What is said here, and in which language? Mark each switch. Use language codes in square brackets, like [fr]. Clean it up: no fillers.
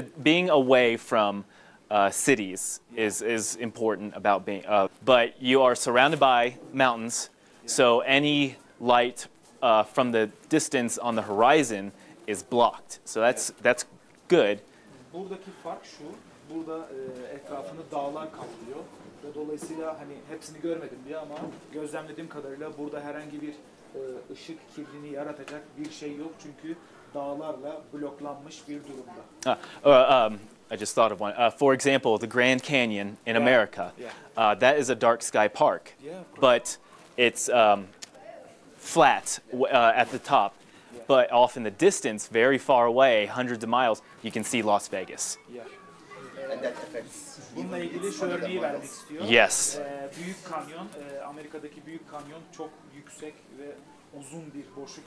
[en] Being away from cities is important about being. But you are surrounded by mountains, so any light from the distance on the horizon is blocked. So that's good. [tr] Buradaki fark şu, bu burada etrafını dağlar kaplıyor. Ve dolayısıyla hani hepsini görmedim diye ama gözlemlediğim kadarıyla burada herhangi bir ışık kirliliğini yaratacak bir şey yok çünkü dağlarla bloklanmış bir durumda. [en] I just thought of one. For example, the Grand Canyon in America. That is a dark sky park, but it's flat at the top. But off in the distance, very far away, hundreds of miles, you can see Las Vegas. [tr] Bununla ilgili şu örneği vermek istiyor. [en] Yes. [tr] Büyük kanyon, Amerika'daki büyük kanyon çok yüksek ve uzun bir boşluk